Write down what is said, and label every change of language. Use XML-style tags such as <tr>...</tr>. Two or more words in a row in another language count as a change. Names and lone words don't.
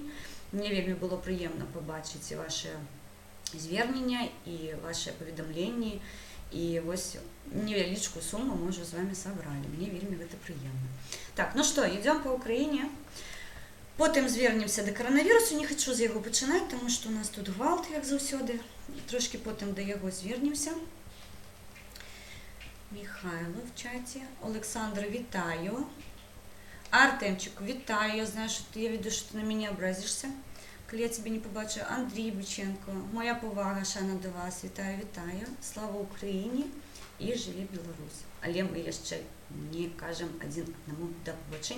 <be>Мне вельмі было прыемна пабачыць</be> <uk>ваши звернення</uk> <be>і ваши паведамленні. І вось невялічкую суму мы ўжо з вами сабралі. Мне вельмі гэта прыемна. Так, ну што, ідём па Украіне. Потым звернемся да каранавірусу. Не хачу з яго пачынаць, таму што у нас тут гвалт, як заўсёды. Трошкі потым да яго звернемся.</be> <uk>Михайло в чаті. Олександр, вітаю. Артемчик, вітаю. Я знаю, що я веду, що ти на мене образишся, коли я тебе не побачу. Андрій Бученко, моя повага, шана до вас. Вітаю, вітаю. Слава Україні і живе Білорусь. Але ми ще не кажемо один одному до побачення.</uk>